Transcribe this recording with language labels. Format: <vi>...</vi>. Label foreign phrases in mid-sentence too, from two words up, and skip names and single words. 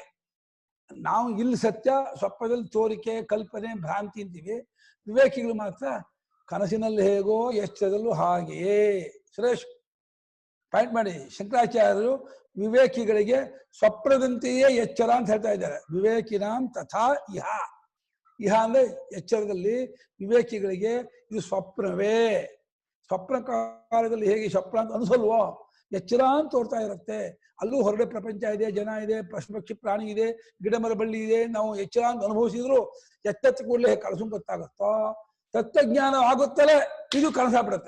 <kn>ನಾವು ಇಲ್ಲಿ ಸತ್ಯ, ಸ್ವಪ್ನದಲ್ಲಿ ತೋರಿಕೆ, ಕಲ್ಪನೆ, ಭ್ರಾಂತಿ ಅಂತೀವಿ. ವಿವೇಕಿಗಳು ಮಾತ್ರ ಕನಸಿನಲ್ಲಿ ಹೇಗೋ ಎಚ್ಚರದಲ್ಲೂ ಹಾಗೆಯೇ. ಸುರೇಶ್ ಪಾಯಿಂಟ್ ಮಾಡಿ. ಶಂಕರಾಚಾರ್ಯರು ವಿವೇಕಿಗಳಿಗೆ ಸ್ವಪ್ನದಂತೆಯೇ ಎಚ್ಚರ ಅಂತ ಹೇಳ್ತಾ ಇದ್ದಾರೆ.</kn> <sa>ವಿವೇಕಿನಾಂ ತಥಾ ಇಹ.</sa> <kn>ಇಹ ಅಂದ್ರೆ ಎಚ್ಚರದಲ್ಲಿ ವಿವೇಕಿಗಳಿಗೆ ಇದು ಸ್ವಪ್ನವೇ. ಸ್ವಪ್ನ ಕಾಲದಲ್ಲಿ ಹೇಗೆ ಸ್ವಪ್ನ ಅಂತ ಅನ್ಸಲ್ವೋ, ಎಚ್ಚರ ಅಂತ ತೋರ್ತಾ ಇರುತ್ತೆ. ಅಲ್ಲೂ ಹೊರಡೆ ಪ್ರಪಂಚ ಇದೆ, ಜನ ಇದೆ, ಪಶು ಪಕ್ಷಿ ಪ್ರಾಣಿ ಇದೆ, ಗಿಡ ಮರ ಬಳ್ಳಿ ಇದೆ. ನಾವು ಎಚ್ಚರ ಅಂತ ಅನುಭವಿಸಿದ್ರು ಎಚ್ಚೆತ್ತ ಕೂಡಲೇ ಕನಸು ಗೊತ್ತಾಗುತ್ತೋ, ತತ್ವಜ್ಞಾನ ಆಗುತ್ತಲೇ ಇದು ಕನಸಾಗ್ಬಿಡುತ್ತೆ.</kn>